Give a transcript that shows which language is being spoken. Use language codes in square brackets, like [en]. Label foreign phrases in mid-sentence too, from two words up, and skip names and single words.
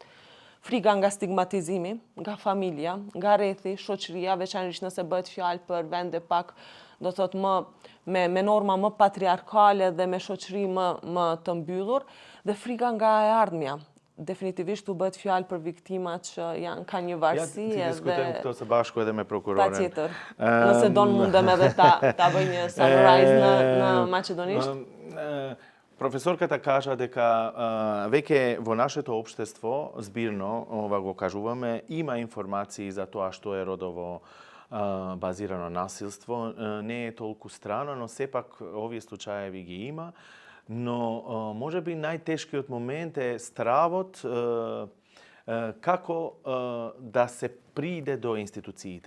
[sq] Frika nga stigmatizimi, nga familja, nga rrethi, shoqëria, veçanërisht nëse bëhet fjalë për vende pak, do të thotë me norma më patriarkale dhe me shoqëri më të mbyllur, dhe frika nga e ardhmja. Definitivisht u bëhet fjalë për viktimat që kanë një varësi edhe... Ja, diskutojmë këto së bashku edhe me prokuroren. Patjetër. Nëse mundem edhe ta bëj një summarize në maqedonisht. [mk] Profesorkата кажа дека веќе во нашето општество, збирно, ова го кажуваме, има информации за тоа што е родово базирано насилство. Не е толку страно, но сепак овие случаеви ги има. Но може би најтешкиот момент е стравот како да се приде до институциите.